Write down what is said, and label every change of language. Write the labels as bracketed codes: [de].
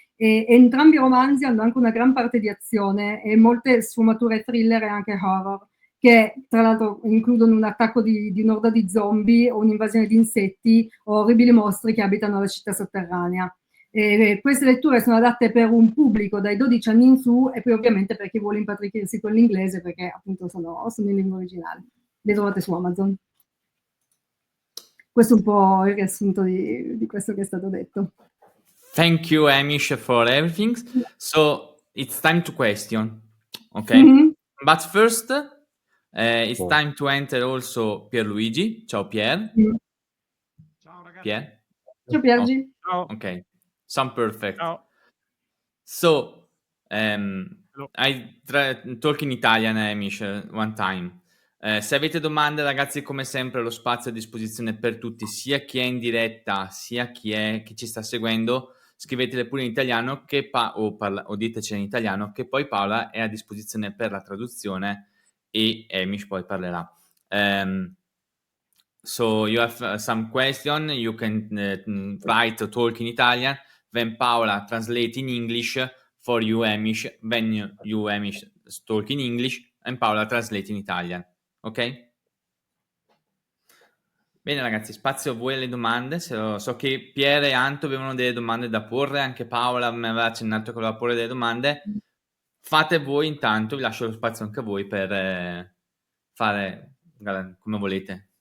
[it] E entrambi i romanzi hanno anche una gran parte di azione e molte sfumature thriller e anche horror, che tra l'altro includono un attacco di un'orda di zombie o un'invasione di insetti o orribili mostri che abitano la città sotterranea. Queste letture sono adatte per un pubblico dai 12 anni in su e poi ovviamente per chi vuole impatrichirsi con l'inglese, perché appunto sono in lingua originale. Le trovate su Amazon. Questo è un po' il riassunto di questo che è stato detto. [en] Thank you, Hamish, for everything. So it's time to question, okay? But first, it's time to enter also Pierluigi. [it] Ciao Pier. Ciao ragazzi. Pier? Ciao Piergi. Ciao. [en] Okay, sound perfect. [it] Ciao. [en] So, I talk in Italian, Hamish, one time. [it] Se avete domande, ragazzi, come sempre lo spazio è a disposizione per tutti, sia chi è in diretta, sia chi ci sta seguendo. Scrivetele pure in italiano o ditecene in italiano, che poi Paola è a disposizione per la traduzione e Hamish poi parlerà. [en] So you have some question, you can write or talk in Italian, then Paola translate in English for you, Hamish, then you Hamish, talk in English and Paola translate in Italian, ok? [it] Bene ragazzi, spazio a voi alle domande. So che Pier e Anto avevano delle domande da porre, anche Paola mi aveva accennato che voleva porre delle domande. Fate voi intanto, vi lascio lo spazio anche a voi per fare come volete.